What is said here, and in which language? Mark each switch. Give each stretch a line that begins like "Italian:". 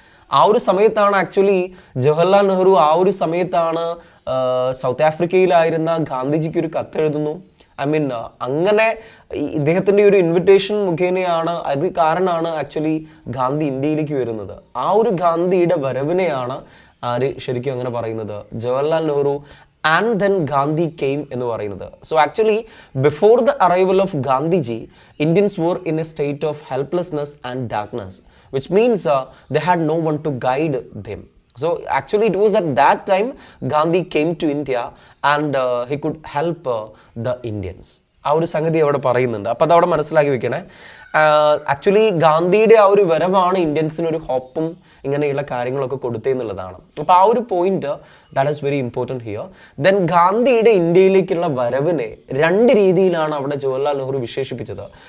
Malayalam: ആ ഒരു സമയത്താണ് ആക്ച്വലി ജവഹർലാൽ നെഹ്റു സമയത്താണ് സൗത്ത് ആഫ്രിക്കയിലായിരുന്ന ഗാന്ധിജിക്ക് ഒരു കത്തെഴുതുന്നു. അങ്ങനെ ഇദ്ദേഹത്തിൻ്റെ ഒരു ഇൻവിറ്റേഷൻ മുഖേനയാണ്, അത് കാരണമാണ് ആക്ച്വലി ഗാന്ധി ഇന്ത്യയിലേക്ക് വരുന്നത്. ആ ഒരു ഗാന്ധിയുടെ വരവിനെയാണ് ആര് ശരിക്കും അങ്ങനെ പറയുന്നത്, Jawaharlal Nehru
English: and then Gandhi came
Malayalam: എന്ന് പറയുന്നത്.
English: So actually before the arrival of Gandhiji Indians were in a state of helplessness and darkness, which means they had no one to guide them. So actually it was at that time Gandhi came to India and he could help the Indians.
Malayalam: ആ ഒരു സംഗതി അവിടെ പറയുന്നുണ്ട്. അപ്പോൾ അതവിടെ മനസ്സിലാക്കി വെക്കണേ. Actually ഗാന്ധിയുടെ ആ ഒരു വരവാണ് ഇന്ത്യൻസിന് ഒരു ഹോപ്പും ഇങ്ങനെയുള്ള കാര്യങ്ങളൊക്കെ കൊടുത്തതെന്നുള്ളതാണ്. അപ്പോൾ ആ ഒരു point
English: That is very important here.
Malayalam: Then ഗാന്ധിയുടെ ഇന്ത്യയിലേക്കുള്ള വരവിനെ 2 രീതിയിലാണ് അവിടെ ജവഹർലാൽ നെഹ്റു വിശേഷിപ്പിച്ചത്.